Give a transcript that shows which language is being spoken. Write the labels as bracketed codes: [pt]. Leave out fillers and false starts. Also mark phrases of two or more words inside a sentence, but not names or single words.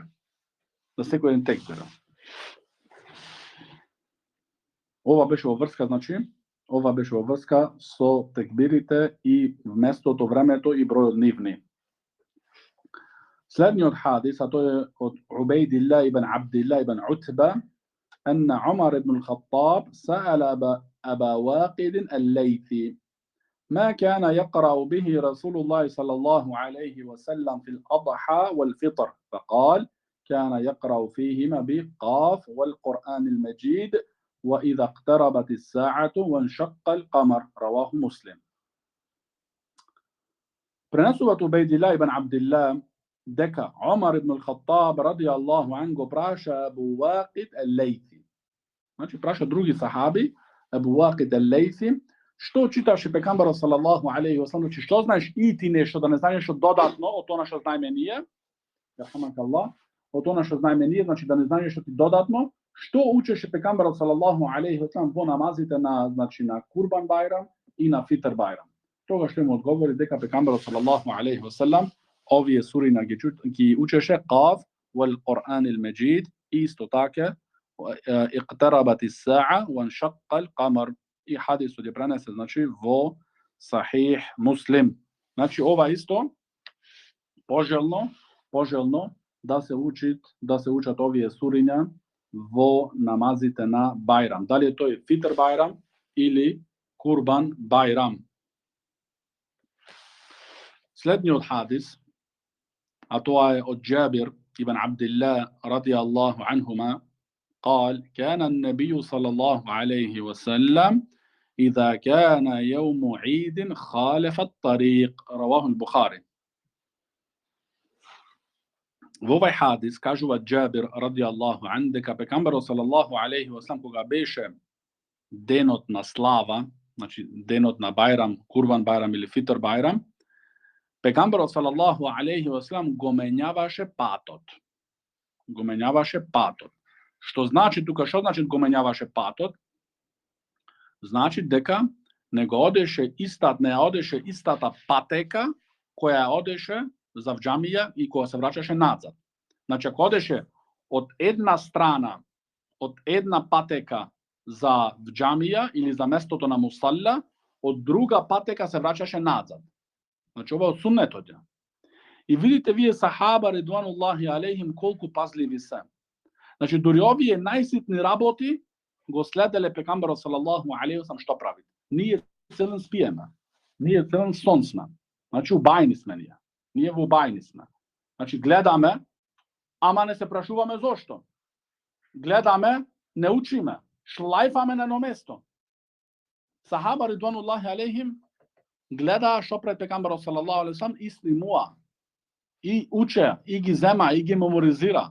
[mk] За секој еден текбир. Ова беше во врска со текбирите и местото, времето и бројот нивни. Следниот хадис, а тој е од [ar] Убейдилlah ибн Абдилlah ибн Утба, أن عمر بن الخطاب سأل أبا واقد الليثي ما كان يقرأ به رسول الله صلى الله عليه وسلم في الأضحى والفطر، فقال كان يقرأ فيهما بقاف والقرآن المجيد وإذا اقتربت الساعة وانشق القمر، رواه مسلم. [mk] Пренесуваат Убейдилlah ибн Абдилlah дека Омар ибн ал-Хаттаб [ar] رضي الله عنه [mk] праша Абу Вақид ал-Лейси. Значи праша други сахаби, Абу Вақид ал-Лейси, што читаше пегамберот [ar] صلى الله عليه وسلم, [mk] значи што знаеш и ти нешто, да не знаеш нешто додатно од она што знаеме ние, јархамакаллах, од она што знаеме ние, значи да не знаеш нешто ти додатно, што учеше пегамберот [ar] صلى الله عليه وسلم [mk] во намазите на, значи на Курбан Бајрам и на Фитр Бајрам. Тогаш што му одговори дека пегамберот [ar] صلى الله عليه وسلم [mk] овие сури ги учеше [ar] ق والقرآن المجيد [mk] и исто така [ar] اقتربت الساعة وانشق القمر [mk] и хадисот е пренесен значи во Сахих Муслим. Значи ова исто пожелно да се учат овие суриња во намазите на Бајрам. Дали е тој Фитр Бајрам или Курбан Бајрам. Следниот хадис, а тоа е од [ar] Джабир ибн Абдилlah رضي الله عنهما, قال كان النبي صلى الله عليه وسلم إذا كان يوم عيد خالف الطريق، رواه البخاري. [mk] Во овај хадис кажува Джабир [ar] رضي الله عنه [mk] дека пегамберот [ar] صلى الله عليه وسلم [mk] кога беше денот на слава, значи денот на Бајрам, Курбан Бајрам или Фитр Бајрам, пегамберот [ar] صلى الله عليه وسلم [mk] го менјаваше патот. Што значи тука, што значи го менјаваше патот? Значи дека не одеше истата патека која одеше за џамија и која се враќаше назад. Значи ако одеше од една страна, од една патека за џамија или за местото на мусалла, од друга патека се враќаше назад. Значи ова од суннетот е. И видите вие сахаба [ar] رضوان الله عليهم [mk] колку пазливи се. Значи дури овие најситни работи го следеле пегамберот [ar] صلى الله عليه وسلم [mk] што прави. Ние целен спиеме. Ние целен сон сме. Значи убајни сме ние. Ние во убајни сме. Значи гледаме ама не се прашуваме зошто. Гледаме, не учиме, шлајфаме на едно место. Сахаба [ar] رضوان الله عليهم [mk] гледаа што пред пегамберот [ar] صلى الله عليه وسلم [mk] и снимува, и уче, и ги зема, и ги меморизира.